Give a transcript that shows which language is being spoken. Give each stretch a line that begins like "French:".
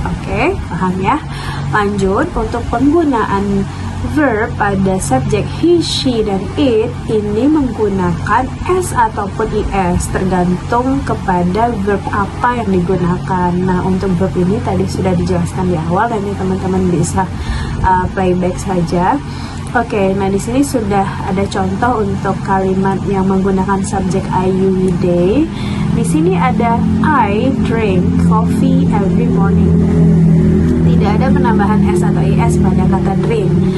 Indonesian: Oke, paham ya? Lanjut, untuk penggunaan verb pada subjek he, she, dan it ini menggunakan S ataupun IS tergantung kepada verb apa yang digunakan. Nah, untuk verb ini tadi sudah dijelaskan di awal, dan ini teman-teman bisa playback saja. Oke, nah di sini sudah ada contoh untuk kalimat yang menggunakan subjek I, you, we, they. Di sini ada
English: I drink coffee every morning.
Indonesian: Tidak ada penambahan S atau IS pada kata drink.